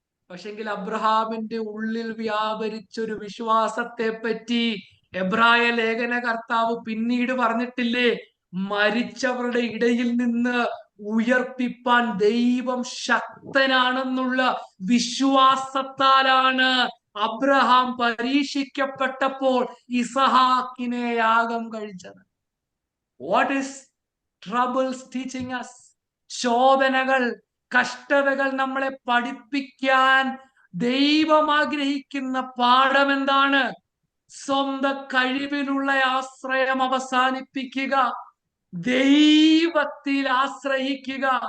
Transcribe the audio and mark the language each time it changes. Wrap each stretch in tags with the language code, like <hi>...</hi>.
<ml>പക്ഷെങ്കിൽ അബ്രഹാമിന്റെ ഉള്ളിൽ വ്യാപരിച്ചൊരു വിശ്വാസത്തെ പറ്റി എബ്രായ ലേഖന കർത്താവ് പിന്നീട് പറഞ്ഞിട്ടില്ലേ? മരിച്ചവരുടെ ഇടയിൽ നിന്ന് ഉയർപ്പിപ്പാൻ ദൈവം ശക്തനാണെന്നുള്ള വിശ്വാസത്താലാണ് അബ്രഹാം പരീക്ഷിക്കപ്പെട്ടപ്പോൾ ഇസഹാക്കിനെ യാഗം കഴിച്ചത്.</ml> <en>What is troubles teaching us?</en> <ml>ശോധനകൾ, കഷ്ടതകൾ നമ്മളെ പഠിപ്പിക്കാൻ ദൈവം ആഗ്രഹിക്കുന്ന പാഠം എന്താണ്? സ്വന്തം കഴിവിലുള്ള ആശ്രയം അവസാനിപ്പിക്കുക, ദൈവത്തിൽ ആശ്രയിക്കുക.</ml>